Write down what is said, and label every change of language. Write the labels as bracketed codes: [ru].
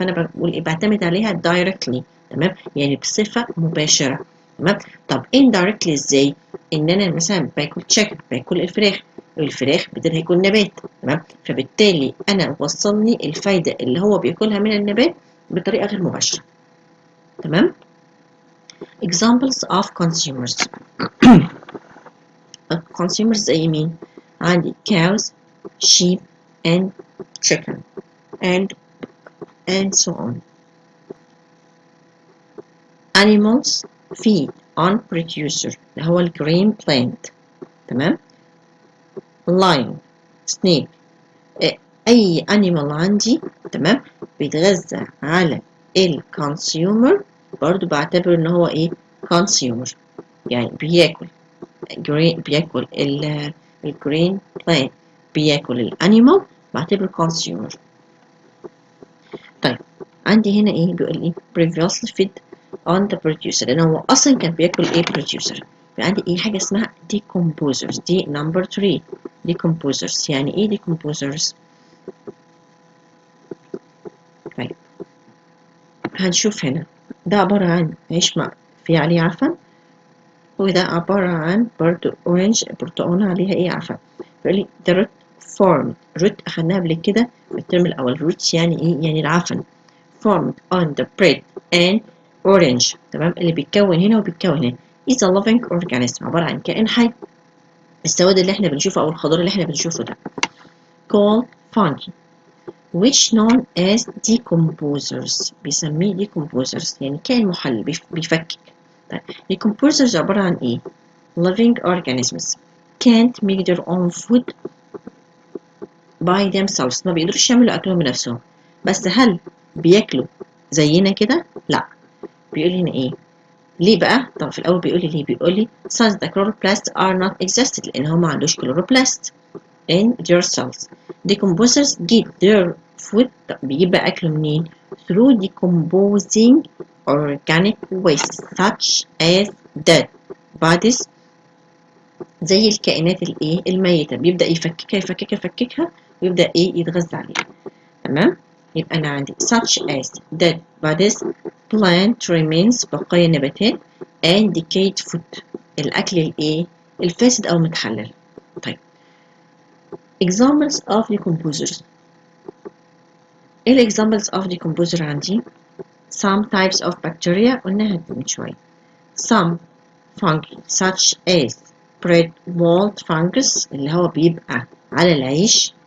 [ar] فأنا بقول إيه؟ بعتمد عليها دايركتلي. تمام؟ يعني بصفة مباشرة. تمام؟ طب [en] indirectly [ar] إزاي؟ إن أنا مثلا باكل تشيكن، باكل الفراخ بدل هيكون نبات. تمام؟ فبالتالي أنا وصلني الفايدة اللي هو بياكلها من النبات بطريقة غير مباشرة. [en] تمام؟ examples of consumers. consumers [ar] زي مين؟ عندي [en] cows، sheep and chicken and so on. animals feed on producer [ar] اللي هو الجرين [en] plant. [ar] تمام؟ lion، snake، أي animal عندي تمام بيتغذى على الكونسيومر، برضو بعتبر إن هو إيه؟ consumer. يعني بياكل بياكل الجرين بلانت، بياكل الانيمال، بعتبره consumer. طيب عندي هنا ايه؟ بيقول ايه؟ [en] previously fed on the producer، [ar] لان هو اصلا كان بياكل ايه؟ producer. عندي ايه؟ حاجه اسمها decomposers. [en] دي number 3 decomposers. [ar] يعني ايه decomposers؟ طيب هنشوف هنا ده عباره عن عيش في عليه عفن، وده عبارة عن برضو أورنج برتقانة عليها إيه؟ عفن. بيقول لي [en] the root formed. [ar] root أخدناها قبل كده في الترم الأول. roots يعني إيه؟ يعني العفن. [en] formed on the bread and orange. [ar] تمام؟ اللي بيتكون هنا وبيتكون هنا [en] is a living organism، [ar] عبارة عن كائن حي. السواد اللي إحنا بنشوفه أو الخضار اللي إحنا بنشوفه ده [en] called fungi which known as decomposers. [ar] بيسميه decomposers يعني كائن محلل بيفكك. طيب [en] decomposers [ar] عبارة عن إيه؟ [en] living organisms can't make their own food by themselves. [ar] ما بيقدروش يعملوا أكلهم بنفسهم. بس هل بياكلوا زينا كده؟ لا. بيقول لنا إيه؟ ليه بقى؟ طب في الأول بيقول لي ليه؟ بيقول لي [en] since the chloroplasts are not existed، [ar] لأن هم ما عندوش [en] chloroplast in their cells. Decomposers get their food. [ar] طب بيجيب بقى أكله منين؟ [en] through decomposing organic waste such as dead bodies. [ar] زي الكائنات الايه؟ الميتة. بيبدأ يفككها ويبدأ ايه؟ يتغذى عليها. تمام؟ يبقى أنا عندي [en] such as dead bodies، plant remains، [ar] بقايا النباتات، [en] and decayed food. [ar] الأكل الإيه؟ الفاسد أو متحلل. [en] طيب examples of decomposers. إيه examples of decomposer عندي؟ some types of bacteria [ar] قلناها من شوية. [en] some fungi such as bread mold fungus [ar] اللي هو بيبقى على العيش.